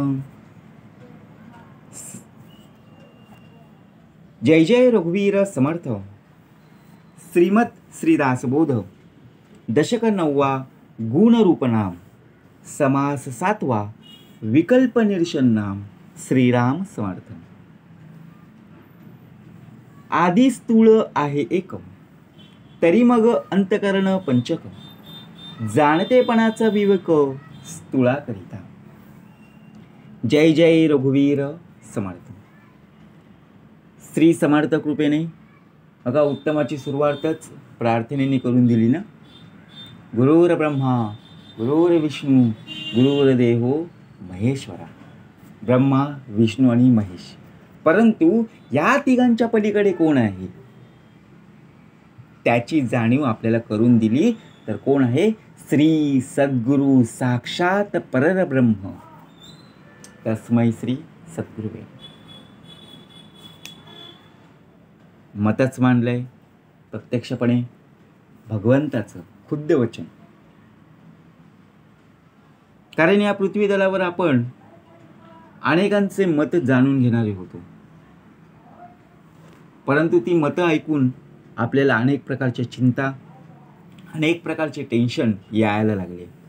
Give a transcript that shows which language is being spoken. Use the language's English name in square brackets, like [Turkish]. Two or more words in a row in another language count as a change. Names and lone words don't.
[Marathi] जय जय रघुवीर समर्थ. श्रीमद श्रीदासबोध दशक 9 गुणरूप नाम समास 7 विकल्प निरशन नाम श्रीराम समर्थ. आदी स्थूळ आहे एक, तरी मग अंतकरण पंचक. जाणतेपणाचा विवेक स्थूळा करिता. जय जय रघुवीर समर्थ. श्री समर्थ कृपेने बघा उत्तमाची सुरुवातच प्रार्थनेने करून दिली ना. [Sanskrit] गुरुर ब्रह्मा गुरुर विष्णू गुरुर्देवो महेश्वरा. [Marathi] ब्रह्मा विष्णू आणि महेश. परंतु या तिघांच्या पलीकडे कोण आहे त्याची जाणीव आपल्याला करून दिली तर कोण आहे? [Sanskrit] श्री सद्गुरु साक्षात परब्रह्म तस्मै श्री सद्गुरुवे. [Marathi] मतच मानलंय प्रत्यक्षपणे भगवंताचं खुद्द वचन. कारण या पृथ्वी तलावर आपण अनेकांचे मत जाणून घेणारे होतो, परंतु ती मतं ऐकून आपल्याला अनेक प्रकारच्या चिंता, अनेक प्रकारचे टेन्शन यायला लागले.